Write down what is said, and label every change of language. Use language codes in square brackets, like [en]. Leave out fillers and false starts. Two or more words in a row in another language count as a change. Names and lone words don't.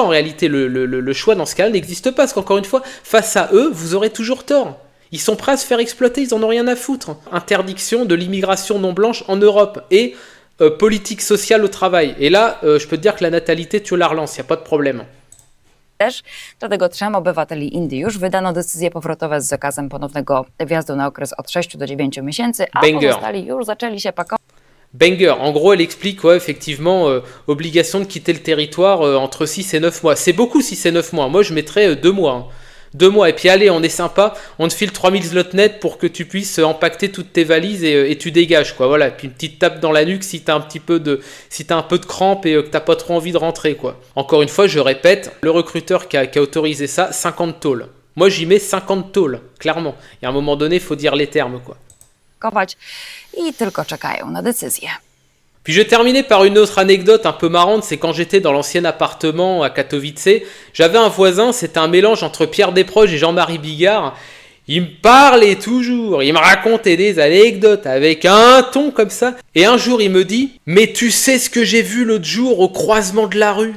[fr] En réalité, le choix dans ce cas-là n'existe pas, parce qu'encore une fois, face à eux, vous aurez toujours tort. Ils sont prêts à se faire exploiter, ils en ont rien à foutre. Interdiction de l'immigration non blanche en Europe et politique sociale au travail. Et là, je peux te dire que la natalité, tu la relances, il n'y a pas de problème. [pl] też. Dlatego 3 obywateli Indii już wydano decyzje powrotowe z zakazem ponownego wjazdu na okres od 6 do 9 miesięcy, a Banger. pozostali już zaczęli się pakować. [fr] Banger, en gros elle explique ouais, effectivement obligation de quitter le territoire entre 6 et 9 mois. C'est beaucoup 6 et 9 mois, moi je mettrais 2 mois. Hein. 2 mois et puis allez on est sympa, on te file 3000 zloty net pour que tu puisses empaqueter toutes tes valises et tu dégages quoi, voilà. Et puis une petite tape dans la nuque si t'as un peu de crampes et que t'as pas trop envie de rentrer quoi. Encore une fois je répète, le recruteur qui a autorisé ça, 50 tôles. Moi j'y mets 50 tôles, clairement. Et à un moment donné il faut dire les termes quoi. [pl] I tylko czekają na decyzję. [fr] Puis je terminais par une autre anecdote un peu marrante, c'est quand j'étais dans l'ancien appartement à Katowice, j'avais un voisin, c'était un mélange entre Pierre Desproges et Jean-Marie Bigard. Il me parlait toujours, il me racontait des anecdotes avec un ton comme ça. Et un jour il me dit « Mais tu sais ce que j'ai vu l'autre jour au croisement de la rue ?»